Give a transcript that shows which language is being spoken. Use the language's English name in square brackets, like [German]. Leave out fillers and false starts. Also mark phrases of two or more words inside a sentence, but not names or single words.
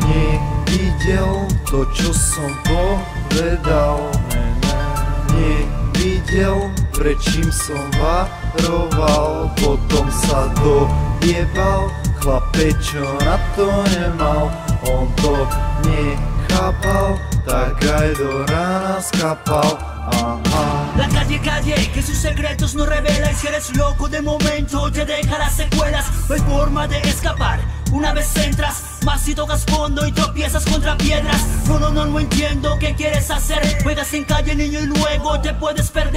[Slovak] Nevidel to, čo som povedal, nevidel, prečím som varoval, potom sa dojebal, chlapec, čo na to nemal, on to nechápal, tak aj do rána skapal. [Spanish] La calle, que sus secretos no revela. Y si eres loco de momento te deja las secuelas. No hay forma de escapar, una vez entras, más si tocas fondo y tropiezas contra piedras. No entiendo qué quieres hacer. Juegas en calle, niño, y luego te puedes perder.